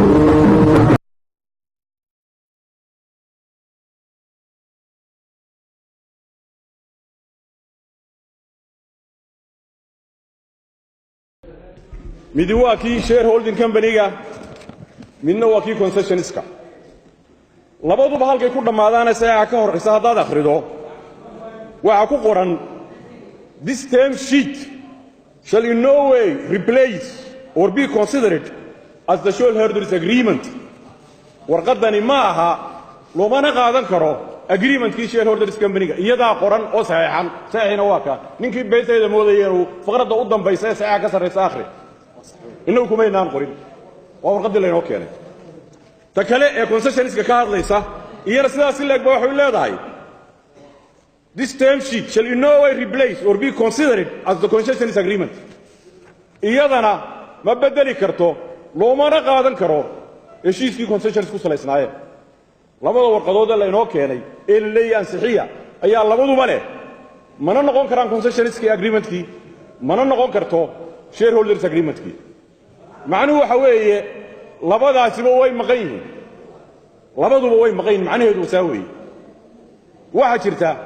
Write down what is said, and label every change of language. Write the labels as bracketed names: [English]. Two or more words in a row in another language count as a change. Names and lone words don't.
[Somali] midi waa kii shareholding company-ga midna waa kii concessionska labaduba halkay ku dhamaadaan saacad ka horeysa hadaad akhrido waxa ku qoran [English] this term sheet shall in no way replace or be considered as the shareholders agreement [Somali] warqadani ma aha loomana qaadan karo agreement-kii shareholders company-ga iyadaa qoran oo saxiixina waa ka ninkii beesayda moodayay inuu faqradda u dambaysa ee saxiixa ka sarreysa akhri inuu kuma inaan qorin waa warqadii la inoo keenay ta kale ee concessionska ka hadlaysa iyana sidaas leeg baa waxay leedahay [English] this term sheet shall in no way replace or be considered as the concessions agreement [Somali] iyadana ma bedeli karto loomana qaadan karo heshiiskii concessions ku salaysnaayeen labada warqadood ee la inoo keenay ee la leeyahay ansixiya ayaa labaduba leh mana noqon karaan concessionskii agreementkii mana noqon karto shareholders agreementkii macnuhu waxa weeye labadaasiba way maqan yihiin labaduba way maqan yihiin macnaheedu saa weeye waxa jirta